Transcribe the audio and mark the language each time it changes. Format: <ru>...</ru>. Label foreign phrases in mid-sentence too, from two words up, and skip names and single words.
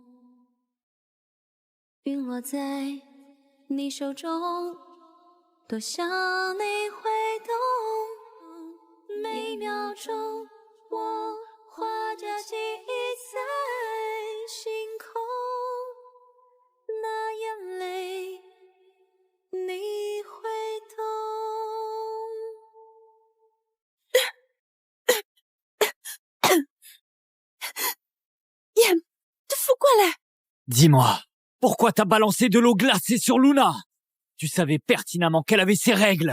<zh>陨落在你手中，多想你会懂，每秒钟我画着记忆在星空，那眼泪你会懂。</zh> <fr>Yam, tu fous quoi là? Dis-moi, pourquoi t'as balancé de l'eau glacée sur Luna? Tu savais pertinemment qu'elle avait ses règles.</fr>